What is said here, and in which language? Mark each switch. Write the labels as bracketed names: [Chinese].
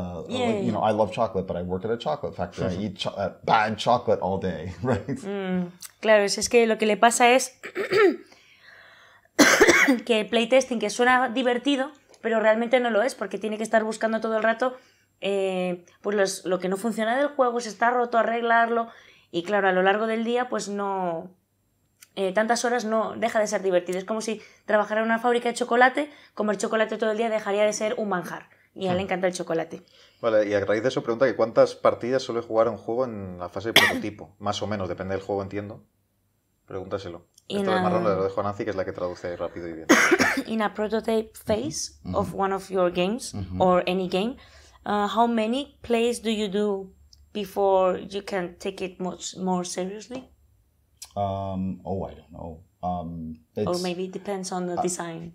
[English] You know, I love chocolate, but I work at a chocolate factory. I eat bad chocolate all day, right? [Spanish] Claro, es que lo que le pasa es que el playtesting, que suena divertido, pero realmente no lo es, porque tiene que estar buscando todo el rato pues lo que no funciona del juego, si está roto, arreglarlo, y claro, a lo largo del día pues no tantas horas no deja de ser divertido. Es como si trabajara en una fábrica de chocolate, comer chocolate todo el día dejaría de ser un manjar, y a él le encanta el chocolate. Vale, y a raíz de eso pregunta que ¿cuántas partidas suele jugar un jujuego en la fase de prototipo? Más o menos, depende del juego, entiendo. Pregúntaselo. Esto de marrón lo dejo a Nancy, que es la que traduce rápido y bien. [English] In a prototype phase of one of your games, or any game, how many plays do you do before you can take it much more seriously? I don't know. Or maybe it depends on the design.